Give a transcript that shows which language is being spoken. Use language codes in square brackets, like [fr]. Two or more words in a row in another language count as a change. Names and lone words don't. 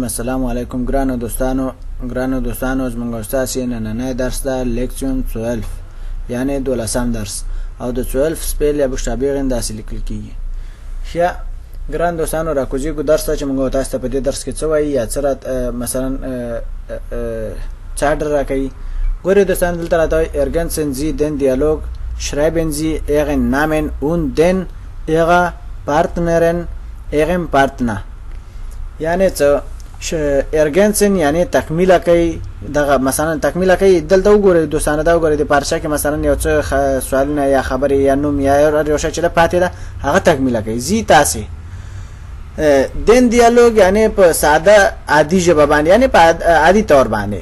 [ps] السلام علیکم ګرانو دوستانو زموږ استاد نننی درس ده لیکچون 12 یعنی 12م درس او د 12 سپیل یا بشتابیغ داسې لیکل کیږي. ښه ګران دوستانو راکوزیږو درس ته چې موږ تاسو ته په دې درس کې څه وایي یا څه مثلا چارټر راکوي. ګورئ دوستانو دلته راته [de] ergänzen Sie den Dialog, schreiben Sie Ihren Namen und den Ihrer Partnerin Ihrem Partner. [ps] یعنی څه ergänzen یعنی تکمیله کوي. دغه مثلا تکمیله کوي. دلته وګورئ دوستانو دا وګورئ د پارچه کې مثلا یو څه سوالونه یا خبرې یا نوم یا یو شی چې پاتې ده هغه تکمیله کوي. زی تاسې [de] den Dialog [ps] یعنی په ساده عادي ژبه باندې یعنی په عادي طور باندې.